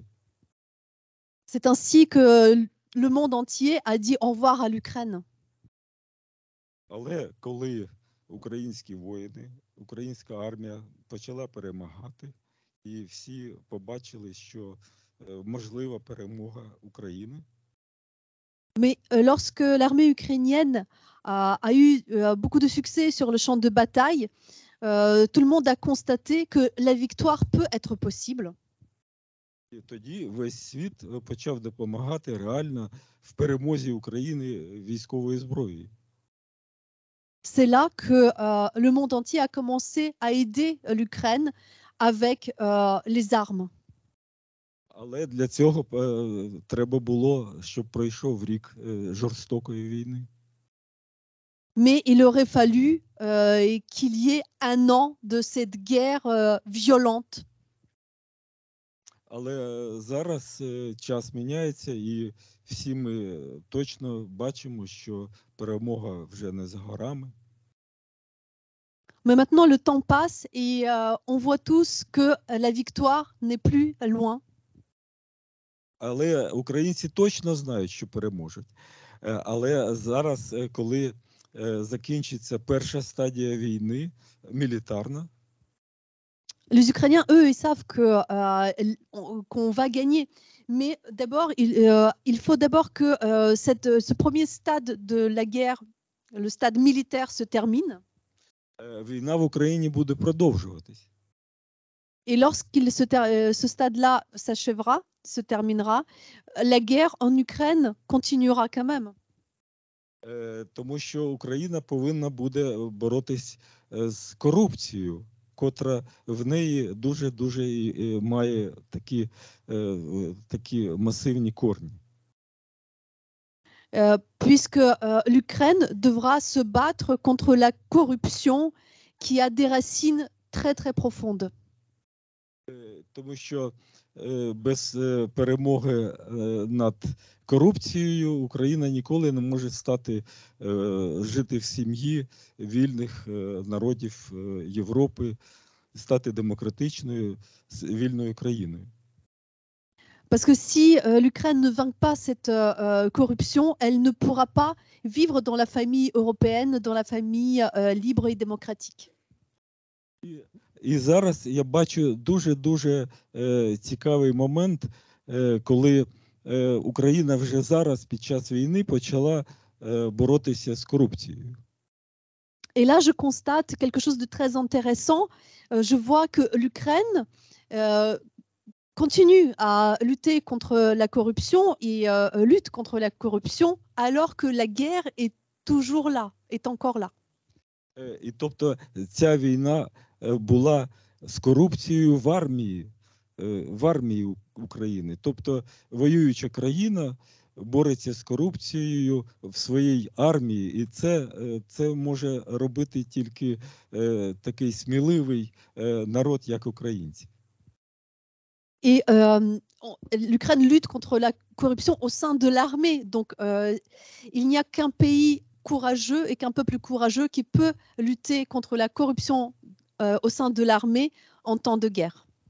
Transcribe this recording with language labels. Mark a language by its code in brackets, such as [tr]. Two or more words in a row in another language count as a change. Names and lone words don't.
[fr] C'est ainsi que le monde entier a dit au revoir à l'Ukraine. [uk] Але коли українські воїни, українська армія почала перемагати, і всі побачили, що можлива перемога України. [fr] Mais lorsque l'armée ukrainienne a eu beaucoup de succès sur le champ de bataille, tout le monde a constaté que la victoire peut être possible. [uk] І тоді весь світ почав допомагати реально в перемозі України військовою зброєю. [fr] C'est là que le monde entier a commencé à aider l'Ukraine avec les armes. [uk] Але для цього треба було, щоб пройшов рік жорстокої війни. [fr] Mais il aurait fallu qu'il y ait un an de cette guerre violente. [uk] Але зараз час міняється, і всі ми точно бачимо, що перемога вже не за горами. [fr] Mais maintenant, le temps passe et on voit tous que la victoire n'est plus loin. [uk] Але українці точно знають, що переможуть. Але зараз, коли закінчиться перша стадія війни, мілітарна, [fr] Les Ukrainiens, eux, ils savent qu'on va gagner. Mais d'abord, il faut d'abord que ce premier stade de la guerre, le stade militaire, se termine. [uk] Війна в Україні буде продовжуватись. [fr] Et lorsque ce stade-là s'achèvera, se terminera, la guerre en Ukraine continuera quand même. [uk] Тому що Україна повинна буде боротись з корупцією, котра в неї дуже має такі масивні корні. [fr] Puisque l'Ukraine devra se battre contre la corruption qui a des racines très très profondes. [uk] Тому що без перемоги над корупцією Україна ніколи не може жити в сім'ї вільних народів Європи, стати демократичною, вільною країною. [fr] Parce que si l'Ukraine ne vainc pas cette corruption, elle ne pourra pas vivre dans la famille européenne, dans la famille libre et démocratique. [uk] І зараз я бачу дуже цікавий момент, коли Україна вже зараз під час війни почала боротися з корупцією. [fr] Et là, je constate quelque chose de très intéressant. Je vois que l'Ukraine continue à lutter contre la corruption et lutte contre la corruption alors que la guerre est toujours là, est encore là. [uk] І тобто ця війна була з корупцією в армії України. Тобто воююча країна бореться з корупцією в своїй армії. І це може робити тільки такий сміливий народ, як українці. [fr] Et l'Ukraine lutte contre la corruption au sein de l'armée. Donc, il n'y a qu'un pays courageux et qu'un peuple courageux qui peut lutter contre la corruption au sein de l'armée en temps de guerre.